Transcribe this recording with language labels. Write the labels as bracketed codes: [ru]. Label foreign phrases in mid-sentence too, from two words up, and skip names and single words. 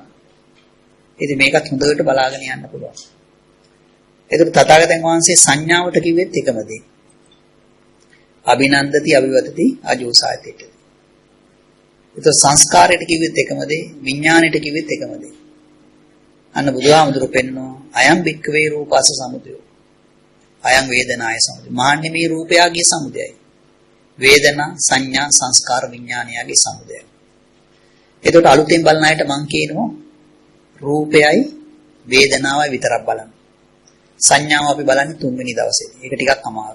[si] ඉතින් මේකත් හොඳට බලාගෙන යන්න පුළුවන්. ඒකට තථාගතයන් වහන්සේ සංඥාවට කිව්වෙත් එකම දේ. [pi] අභිනන්දති අභිවදති අජෝසායතිට. [si] ඒක සංස්කාරයට කිව්වෙත් එකම දේ, විඥාණයට කිව්වෙත් එකම දේ. අන්න බුදුහාමුදුරුවෝ පෙන්නනවා [pi] අයම් බික්කවේ රූපස සමුදය. අයං වේදනාය සමුදය. [si] මාන්නේ මේ රූපයගේ සමුදයයි. වේදනා සංඥා සංස්කාර විඥානයගේ සමුදයයි. එතකොට අලුතෙන් බලන අයට මම කියනවා රූපයයි වේදනාවයි විතරක් බලන්න. සංඥාව අපි බලන්නේ 3 වෙනි දවසේ. ඒක ටිකක් අමාරුයි.